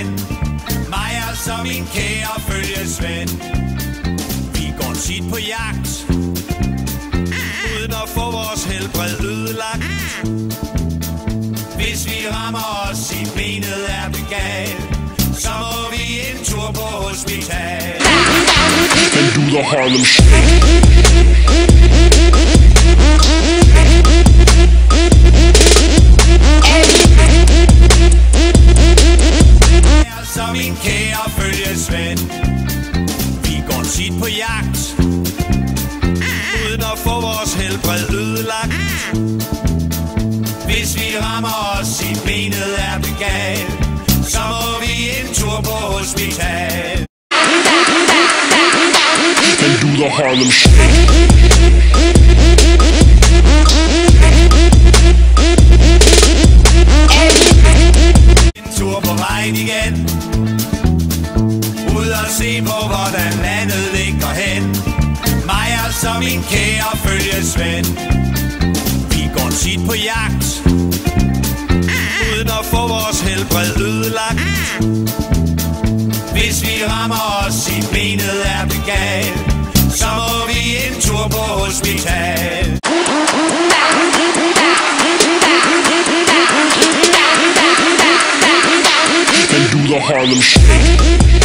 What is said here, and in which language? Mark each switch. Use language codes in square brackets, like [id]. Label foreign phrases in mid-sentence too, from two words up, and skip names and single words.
[da] Mig og så min kære følgesven. Vi går tit på jagt, uden at få vores helbred ødelagt. Hvis vi rammer os i benet er det galt, så må vi en tur på hospital. [en] And do the Harlem [da] Så min kære følgesven. Vi går tit på jagt, uden at få vores helbred ødelagt. Hvis vi rammer os i benet er det galt, så må vi en tur på hospital. [en] and do the Harlem [da] En tur på vejen igen. Ud og se på, hvordan landet ligger hen. Mig og så min kære følgesven. Vi går tit på jagt, uden at få vores helbred ødelagt. Hvis vi rammer os i benet er det galt, så må vi en tur på hospital. [en] and do the Harlem